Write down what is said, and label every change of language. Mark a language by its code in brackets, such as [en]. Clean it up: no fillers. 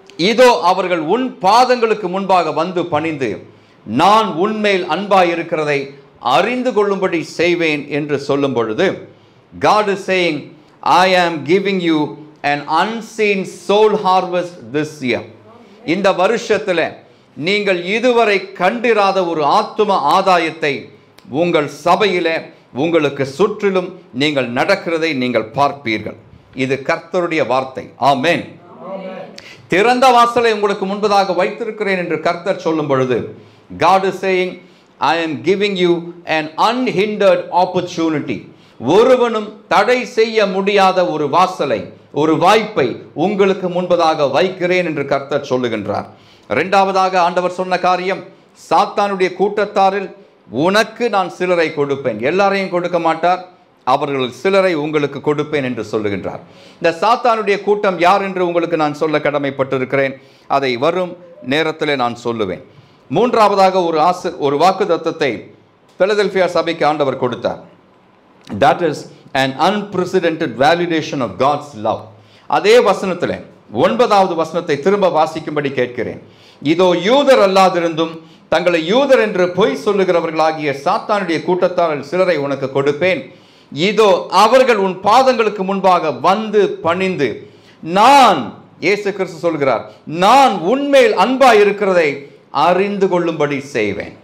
[ta] இதோ அவர்கள் உன் பாதங்களுக்கு முன்பாக வந்து பணிந்து நான் உன்மேல் அன்பாயிருக்கிறதை அறிந்து கொள்ளும்படி செய்வேன் என்று சொல்லும் பொழுது, [en] God is saying, I am giving you an unseen soul harvest this year. [ta] இந்த வருஷத்தில் நீங்கள் இதுவரை கண்டிராத ஒரு ஆத்தும ஆதாயத்தை உங்கள் சபையிலே உங்களுக்கு சுற்றிலும் நீங்கள் நடக்கிறதை நீங்கள் பார்ப்பீர்கள். இது கர்த்தருடைய வார்த்தை. ஆமென். திறந்த வாசலை உங்களுக்கு முன்பதாக வைத்திருக்கிறேன் என்று கர்த்தர் சொல்லும் பொழுது, [en] God is saying, I am giving you an unhindered opportunity. [ta] ஒருவனும் தடை செய்ய முடியாத ஒரு வாசலை, ஒரு வாய்ப்பை உங்களுக்கு முன்பதாக வைக்கிறேன் என்று கர்த்தர் சொல்லுகின்றார். இரண்டாவதாக ஆண்டவர் சொன்ன காரியம், சாத்தானுடைய கூட்டத்தாரில் உனக்கு நான் சிலரை கொடுப்பேன். எல்லாரையும் கொடுக்க மாட்டார், அவர்கள் சிலரை உங்களுக்கு கொடுப்பேன் என்று சொல்லுகின்றார். இந்த சாத்தானுடைய கூட்டம் யார் என்று உங்களுக்கு நான் சொல்ல கடமைப்பட்டிருக்கிறேன். அதை வரும் நேரத்தில் நான் சொல்லுவேன். மூன்றாவதாக ஒரு வாக்குத்தத்தத்தை பிலதெல்பியா சபைக்கு ஆண்டவர் கொடுத்தார். [en] That is an unprecedented validation of God's love. [ta] அதே வசனத்தில் 9வது வசனத்தை திரும்ப வாசிக்கும்படி கேட்கிறேன். இதோ யூதர் அல்லாதிருந்தும் தங்களை யூதர் என்று பொய் சொல்லுகிறவர்களாகிய சாத்தானுடைய கூட்டத்தாரில் சிலரை உனக்கு கொடுப்பேன். இதோ அவர்கள் உன் பாதங்களுக்கு முன்பாக வந்து பணிந்து நான், இயேசு கிறிஸ்து சொல்கிறார், நான் உன்மேல் அன்பாய் இருக்கிறதை அறிந்து கொள்ளும்படி செய்வேன்.